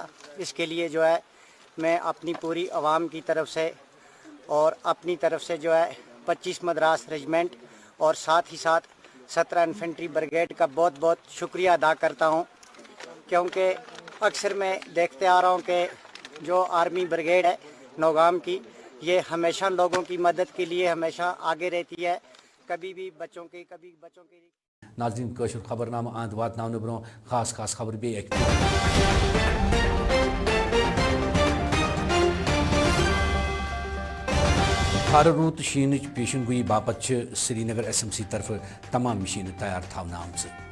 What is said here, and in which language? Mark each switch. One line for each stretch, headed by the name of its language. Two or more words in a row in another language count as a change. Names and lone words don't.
Urdu: اس کے لیے جو ہے میں اپنی پوری عوام کی طرف سے اور اپنی طرف سے جو ہے 25 مدراس ریجمنٹ اور ساتھ ہی ساتھ 17 انفینٹری بریگیڈ کا بہت بہت شکریہ ادا کرتا ہوں. کیونکہ اکثر میں دیکھتے آ رہا ہوں کہ جو آرمی بریگیڈ ہے نوگام کی یہ ہمیشہ لوگوں کی مدد کے لیے ہمیشہ آگے رہتی ہے. کبھی بچوں کے
Kashmiri: ناظرین کٲشُر خبرنامہ اند واتناونہٕ برونٛہہ خاص خبر بیٚیہِ اکہِ خارٕ روٗد تہٕ شیٖنٕچ پیشن گویی باپت چھِ سری نگر SMC طرفہٕ تمام مشیٖنہٕ تیار تھاونہٕ آمژٕ.